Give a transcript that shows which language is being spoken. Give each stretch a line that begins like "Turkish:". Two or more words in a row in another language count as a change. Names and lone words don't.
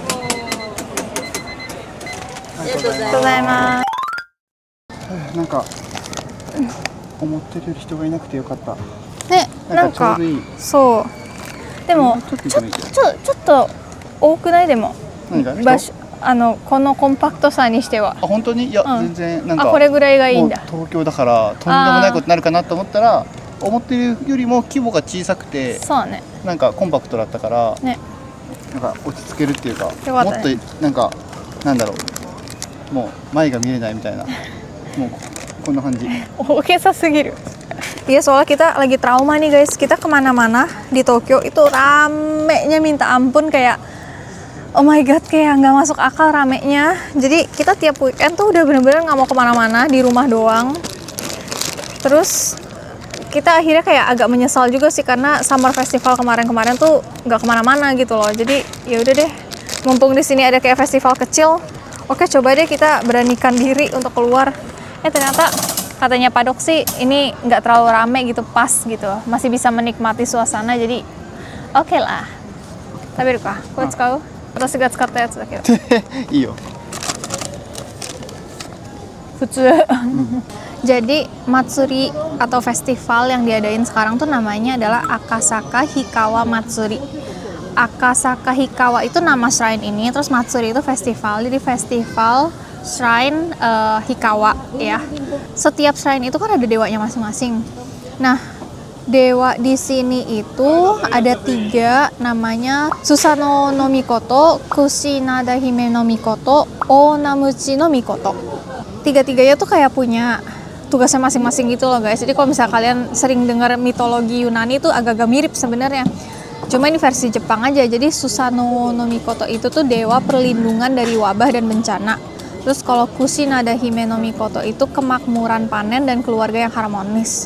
Japanese: Tadaimasu. なんか思ってるより人がいなくてよかった。ね、なんかそう。でもちょっと多くないでも。場所このコンパクトさにしては。あ、本当に？いや、全然なんかこれぐらいがいいんだ。東京だからとんでもないことになるかなと思ったら、思ってるよりも規模が小さくて、そうね。なんかコンパクトだったから、ね、なんか落ち着けるっていうか、もっとなんかなんだろう、もう前が見えないみたいな。もうこんな感じ.
Indonesian: Oke, segir. Iya, soalnya kita lagi trauma nih guys. Kita kemana-mana di Tokyo itu ramenya minta ampun, kayak
English: oh my god,
Indonesian: kayak nggak masuk akal ramenya. Jadi kita tiap weekend tuh udah bener-bener nggak mau kemana-mana, di rumah doang. Terus kita akhirnya kayak agak menyesal juga sih, karena
English: summer festival
Indonesian: kemarin-kemarin tuh nggak kemana-mana gitu loh. Jadi ya udah deh, mumpung di sini ada kayak festival kecil, oke coba deh kita beranikan diri untuk keluar. Ternyata katanya Padok sih ini nggak terlalu rame gitu, pas gitu, masih bisa menikmati suasana, jadi oke lah.
Japanese: 食べるか？こ使う? 私が使ったやつだけど. いよ。普通.
Indonesian: Jadi matsuri atau festival yang diadain sekarang tuh namanya adalah Akasaka Hikawa Matsuri. Akasaka Hikawa itu nama shrine ini, terus Matsuri itu festival. Jadi festival shrine Hikawa ya. Setiap shrine itu kan ada dewanya masing-masing. Nah, dewa di sini itu ada 3, namanya Susano no Mikoto, Kushinada Hime no Mikoto, Onamuchi no Mikoto. 3-3-nya tuh kayak punya tugasnya masing-masing gitu loh guys. Jadi kalau misalnya kalian sering dengar mitologi Yunani itu agak-agak mirip sebenarnya. Cuma ini versi Jepang aja. Jadi Susanoo no Mikoto itu tuh dewa perlindungan dari wabah dan bencana. Terus kalau Kusinada Hime no Mikoto itu kemakmuran panen dan keluarga yang harmonis.